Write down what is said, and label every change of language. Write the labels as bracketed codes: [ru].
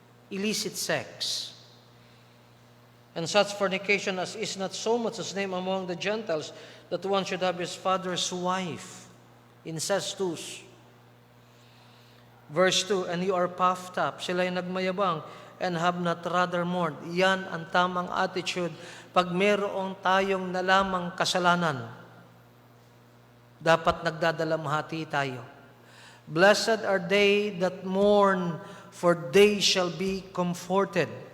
[en] Illicit sex. And such fornication as is not so much as named among the Gentiles, that one should have his father's wife. Incestus. Verse 2, and you are puffed up. [tl] Sila'y nagmayabang [en] and have not rather mourned. [tl] Yan ang tamang attitude pag mayroong tayong nalamang kasalanan. Dapat nagdadalamhati tayo. [en] Blessed are they that mourn, for they shall be comforted.